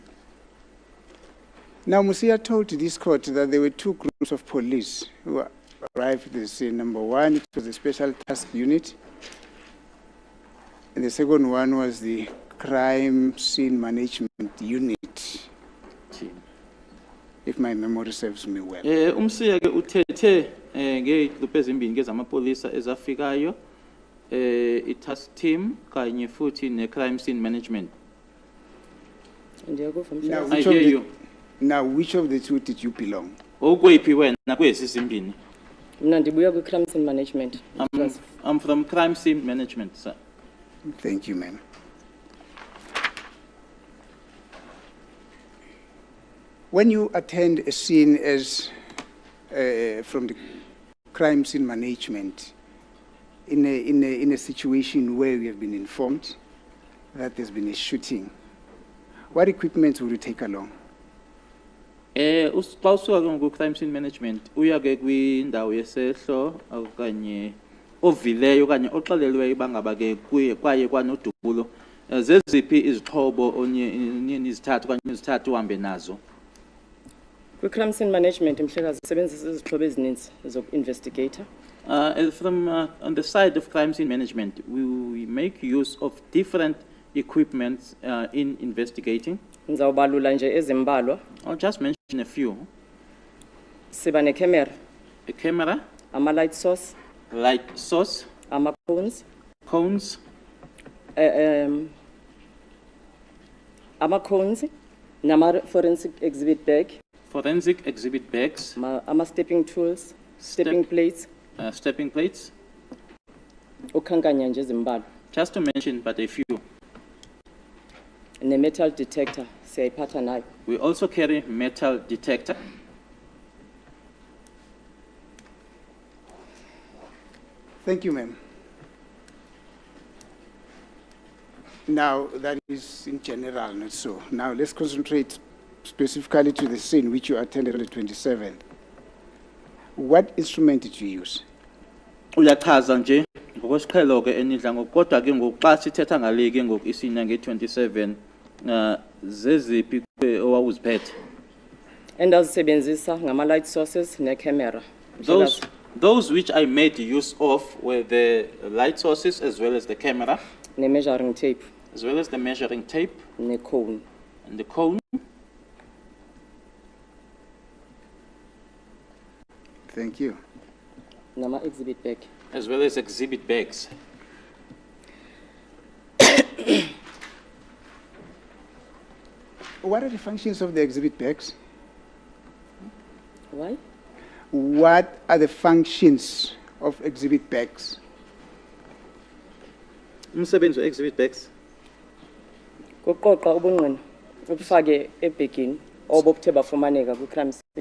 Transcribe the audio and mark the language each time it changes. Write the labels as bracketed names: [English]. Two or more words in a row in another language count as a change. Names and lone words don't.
[English] Now, Musia told this court that there were two groups of police who arrived at the scene. Number one, it was the Special Task Unit, and the second one was the Crime Scene Management Unit, if my memory serves me well. [Xhosa] Umsiya ke uthethe ngegroup ezimbini ke zamapolisa ezafikayo, i- [English] task team [Xhosa] kanye futhi ne- [English] crime scene management. [Xhosa] Ndiyakuva [English] Now, [Xhosa] mhlekazi. [English] I which of hear the- you. Now, which of the two did you belong? [Xhosa] Okwephi wena kwezi zimbini? Mina ndibuya kwi- [English] crime scene management. [Xhosa] mhlekazi. [English] I'm from crime scene management, sir. Thank you, ma'am. When you attend a scene as from the crime scene management, in a situation where you have been informed that there's been a shooting, what equipment would you take along? [Xhosa] Xa usuka ke ku- [English] crime scene management [Xhosa] uya ke kwindawo yesehlo okanye ovileyo okanye oxelelweyo bangaba ke kwaye kwanodubulo. Zeziphi izixhobo onye nizithathu okanye izithathu uhambe nazo? Kwi- [English] crime scene management, [Xhosa] Mhlekazi, sisebenzisa izixhobo ezininzi zoku-investigator. [English] On the side of crime scene management, we make use of different equipments in investigating. [Xhosa] Ngizawubalula nje ezimbalwa. [English] I'll just mention a few. [Xhosa] Siba ne-camera, [English] A camera, [Xhosa] ama- [English] light source, light source, [Xhosa] ama-cones, [English] cones, [Xhosa] ama-cones, nama- [English] forensic exhibit bag, forensic exhibit bags, [Xhosa] ama- [English] stepping tools, stepping plates, stepping plates, [Xhosa] ukhankanya nje ezimbalwa. [English] just to mention but a few. [Xhosa] Ne- [English] metal detector, [Xhosa] siyayiphatha nayo. [English] We also carry metal detector. Thank you, ma'am. Now, that is in general, not so. Now, let's concentrate specifically to the scene which you attended on the 27th. What instrument did you use? [Xhosa] Uyachaza nje ngokwesiqhelo ke enidla ngokodwa ke ngokuxa sithetha ngale ke ngokisina nge27 zeziphi owawuziphethe. Endazisebenzisa ngama- [English] light sources [Xhosa] ne-camera. [English] Those which I made use of were the light sources as well as the camera, [Xhosa] Ne- [English] measuring tape, as well as the measuring tape [Xhosa] ne-cone. [English] and the cone. Thank you. [Xhosa] Nama-exhibit bag. [English] As well as exhibit bags. What are the functions of the exhibit bags? Why? What are the functions of exhibit bags? [Xhosa] Umsebenzi [English] exhibit bags. [Xhosa] Kuqoqa ubungqina, ubufake ebhegini, obobuthe bafumaneka kwi- [English] crime scene.